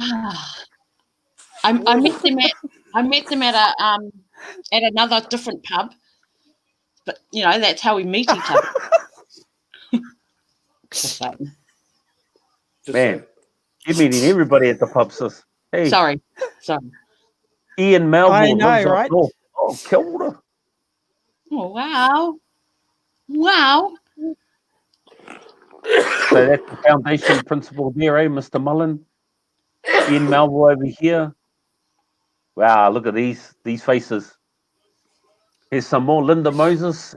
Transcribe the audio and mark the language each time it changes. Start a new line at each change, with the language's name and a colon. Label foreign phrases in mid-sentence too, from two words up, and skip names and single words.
English: I met them at another different pub, but you know that's how we meet each other. Just saying. Just Man, saying. you're meeting everybody at the pub, sis. Hey, Sorry. Ian Melville I know, lives up right? north.
Māori: Oh, kia ora.
English: Oh wow. So that's the foundation principle there, eh, Mr. Mullen? Ian Melville over here. Wow, look at these faces. Here's some more. Linda Moses.